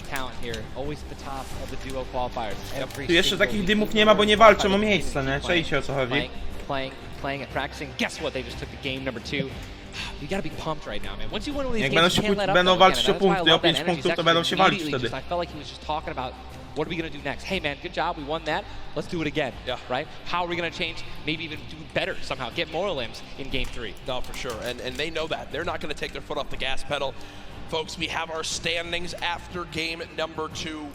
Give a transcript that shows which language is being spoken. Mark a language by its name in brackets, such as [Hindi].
[English] Talent here, always at the top of the duo qualifiers. [Polish] Tu jeszcze takich dymów nie ma, bo nie walczą o miejsce, nie? Czajcie o co chodzi. [English] Playing and practicing. Guess what? They just took the game number 2. You gotta be pumped right now, man. Once you win one of these games, you can't let up. [Polish] Będą walczyć o punkty, o 5 punktów, to będą się walić wtedy. [English] I felt like he was just talking about what are we gonna do next? Hey man, good job, we won that. Let's do it again. Yeah. Right? How are we gonna change? Maybe even do better somehow. Get more limbs in game 3. No, for sure. And they know that. They're not gonna take their foot off the gas pedal. Folks, we have our standings after game number 2.